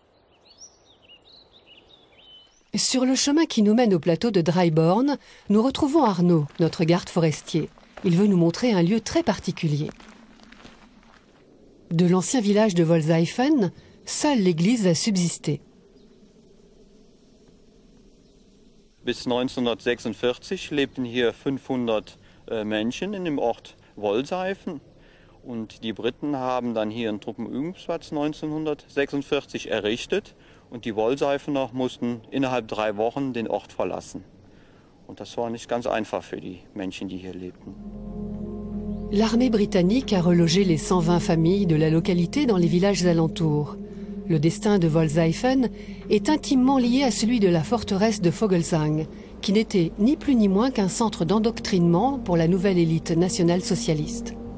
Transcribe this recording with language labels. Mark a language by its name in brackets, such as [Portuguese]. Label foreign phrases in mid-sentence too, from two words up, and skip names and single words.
[French] Sur le chemin qui nous mène au plateau de Dryborn, nous retrouvons Arnaud, notre garde forestier. Il veut nous montrer un lieu très particulier. De l'ancien village de Wolseifen, seule l'église a subsisté. [German] Bis 1946 lebten hier 500 Menschen in dem Ort Wolseifen. Und die Briten haben dann hier einen Truppenübungsplatz 1946 errichtet. Und die Wolseifener mussten innerhalb 3 Wochen den Ort verlassen. Und das war nicht ganz einfach für die Menschen, die hier lebten. [French] L'armée britannique a relogé les 120 familles de la localité dans les villages alentours. Le destin de Wolseifen est intimement lié à celui de la forteresse de Vogelsang, qui n'était ni plus ni moins qu'un centre d'endoctrinement pour la nouvelle élite nationale-socialiste.